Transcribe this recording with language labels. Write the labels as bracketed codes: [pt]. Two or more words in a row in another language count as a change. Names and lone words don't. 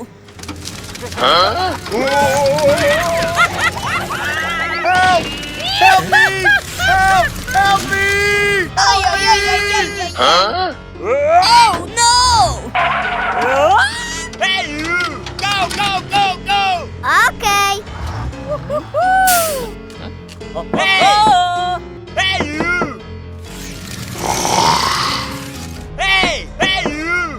[en] Help! Help me! Help! Help me! Ay, ay, ay, ay, ay, ay. Oh, no! Hey, you! Go, go, go, go! Okay. Hey! Hey, you! Hey! Hey, you!